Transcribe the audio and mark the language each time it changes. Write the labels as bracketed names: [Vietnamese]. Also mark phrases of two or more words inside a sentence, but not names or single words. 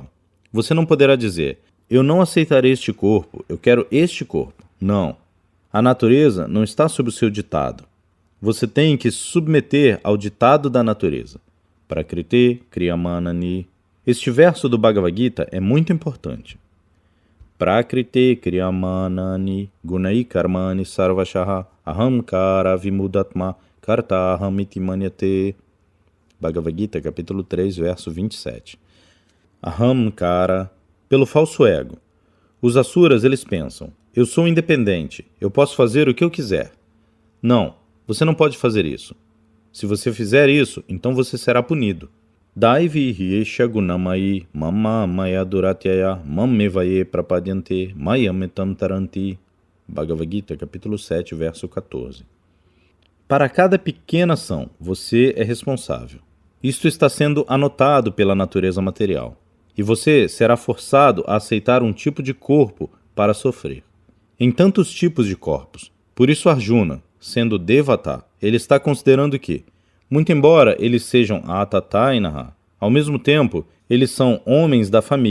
[Portuguese] Você não poderá dizer, eu não aceitarei este corpo, eu quero este corpo. Não. A natureza não está sob o seu ditado. Você tem que se submeter ao ditado da natureza. [Sanskrit] Prakriti Kriyamanani. [Portuguese] Este verso do Bhagavad Gita é muito importante. [Sanskrit] Prakriti Kriyamanani Gunai Karmani Sarvashaha Ahamkara Vimudatma Kartahamiti Manyate. [Portuguese] Bhagavad Gita, capítulo 3, verso 27. Ahamkara, pelo falso ego. Os asuras, eles pensam, eu sou independente, eu posso fazer o que eu quiser. Não, você não pode fazer isso. Se você fizer isso, então você será punido. [Sanskrit] Daivi Hiesha Gunamai Mamma Maya Duratyaya Mammevaye Prapadyante Mayametam Taranti. [Portuguese] Bhagavad Gita, capítulo 7, verso 14. Para cada pequena ação, você é responsável. Isto está sendo anotado pela natureza material. E você será forçado a aceitar um tipo de corpo para sofrer. Em tantos tipos de corpos. Por isso Arjuna, sendo Devata, ele está considerando que, muito embora eles sejam Atatainaha, ao mesmo tempo, eles são homens da família.